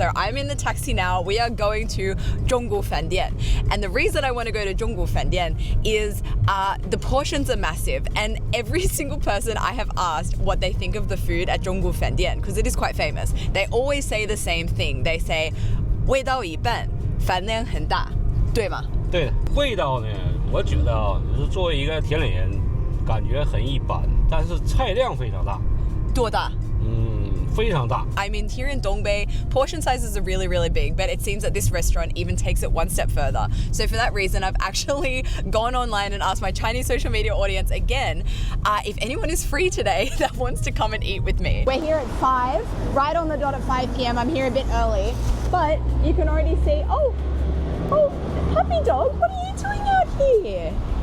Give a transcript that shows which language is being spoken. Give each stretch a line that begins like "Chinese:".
English: So I'm in the taxi now. We are going to Zhonggu Fandian. And the reason I want to go to Zhonggu Fandian is the portions are massive, and every single person I have asked what they think of the food at Zhonggu Fandian, because it is quite famous, they always say the same thing. They say
Chinese: 味道一半，饭量很大，对吗？对的，味道呢，我觉得啊，就是作为一个铁岭人，感觉很一般，但是菜量非常大。多大？非常大。
English: I mean, here in Dongbei, portion sizes are really, really big, but it seems that this restaurant even takes it one step further. So for that reason, I've actually gone online and asked my Chinese social media audience again if anyone is free today that wants to come and eat with me. We're here at 5, right on the dot at 5 p.m. I'm here a bit early, but you can already see, oh, puppy dog, what are you doing out here?